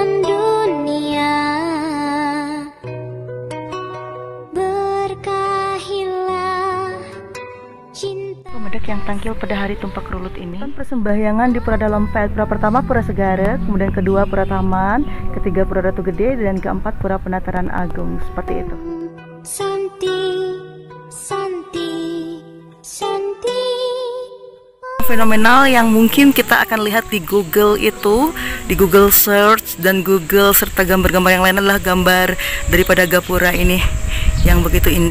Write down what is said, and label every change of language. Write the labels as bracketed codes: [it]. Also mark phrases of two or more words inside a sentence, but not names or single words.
[id] Pemedak yang tampil pada hari Tumpak Kerulut ini persembahyangan di Pura Dalempet. Pura pertama Pura Segara, kemudian kedua Pura Taman, ketiga Pura Ratu Gede, dan keempat Pura Penataran Agung. Seperti itu. Fenomenal yang mungkin kita akan lihat di Google itu, di Google Search dan Google serta gambar-gambar yang lain adalah gambar daripada gapura ini yang begitu indah.